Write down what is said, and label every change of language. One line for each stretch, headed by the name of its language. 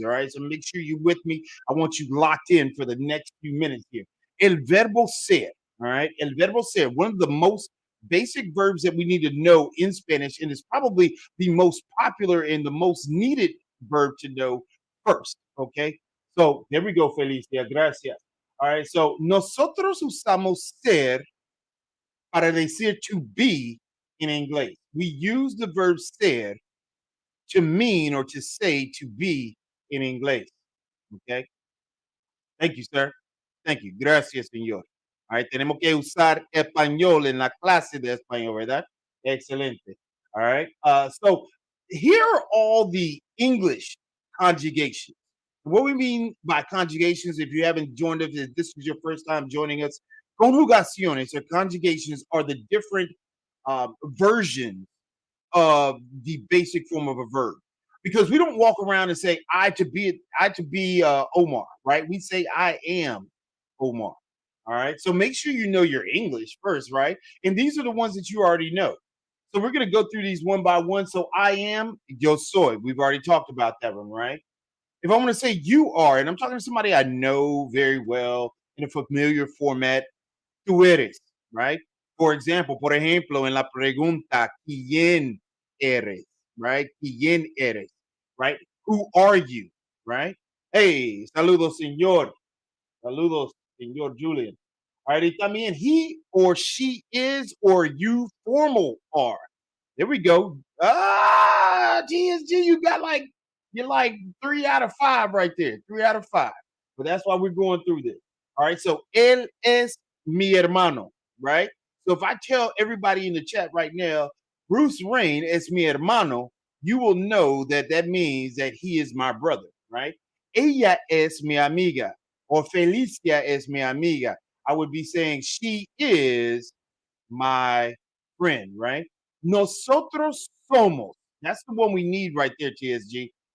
English: All right. So make sure you're with me. I want you locked in for the next few minutes here.
Spanish: El verbo ser.
English: All right. El verbo ser, one of the most basic verbs that we need to know in Spanish, and it's probably the most popular and the most needed verb to know first. Okay. So there we go, Felicia. Gracias. All right.
Spanish: So nosotros usamos ser para decir to be in inglés.
English: We use the verb ser to mean or to say to be in inglés. Okay. Thank you, sir. Thank you.
Spanish: Gracias, señor.
English: All right.
Spanish: Tenemos que usar español en la clase de español, ¿verdad?
English: Excelente. All right. So here are all the English conjugations. What we mean by conjugations, if you haven't joined us, if this is your first time joining us, conjugaciones or conjugations are the different versions of the basic form of a verb because we don't walk around and say I to be Omar, right? We say I am Omar. All right. So make sure you know your English first, right? And these are the ones that you already know. So we're going to go through these one by one. So I am,
Spanish: yo soy.
English: We've already talked about that one, right? If I'm going to say you are, and I'm talking to somebody I know very well in a familiar format,
Spanish: tú eres,
English: right? For example,
Spanish: por ejemplo, en la pregunta, ¿quién eres?
English: Right?
Spanish: ¿Quién eres?
English: Right? Who are you? Right?
Spanish: Hey, saludos, señor. Saludos, señor Julian.
English: All right,
Spanish: y también
English: he or she is or you formal are. There we go. TSG, you're like 3 out of 5 right there. 3 out of 5. But that's why we're going through this. All right.
Spanish: So él es mi hermano, right?
English: So if I tell everybody in the chat right now, Bruce Wayne
Spanish: es mi hermano,
English: you will know that that means that he is my brother, right?
Spanish: Ella es mi amiga, or Felicia es mi amiga.
English: I would be saying she is my friend, right?
Spanish: Nosotros somos.
English: That's the one we need right there, TSG.